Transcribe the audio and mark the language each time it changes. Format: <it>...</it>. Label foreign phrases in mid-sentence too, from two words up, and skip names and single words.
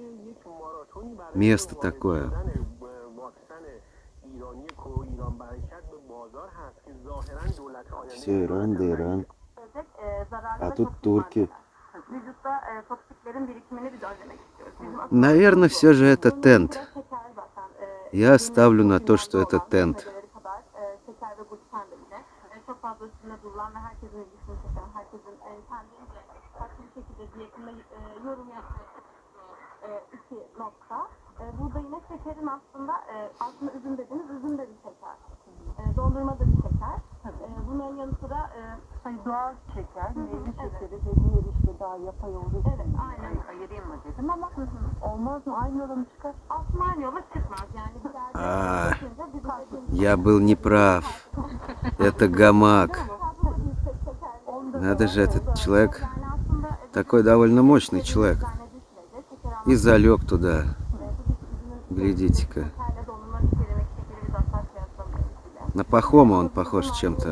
<ru>Место такое. Все Иран да Иран. А тут турки. Наверное, все же это тент. Я ставлю на то, что это тент.</ru> <tr>Burada yine şekerin aslında üzüm dediğimiz üzüm de bir şeker. Dondurma da bir şeker. Bunların yanı sıra doğal şeker, meyve şekeri ve diğer işte daha yapay olduğu için. Evet, aynen. Ayırayım mı dedim ama olmaz mı? Aynı yola mı çıkar? Aslında aynı yola çıkmaz. Yani</tr> <ru>Я был неправ. Это гамак. Надо же, этот человек такой довольно мощный человек. И залег туда. Глядите-ка. На Пахома он похож чем-то.</ru>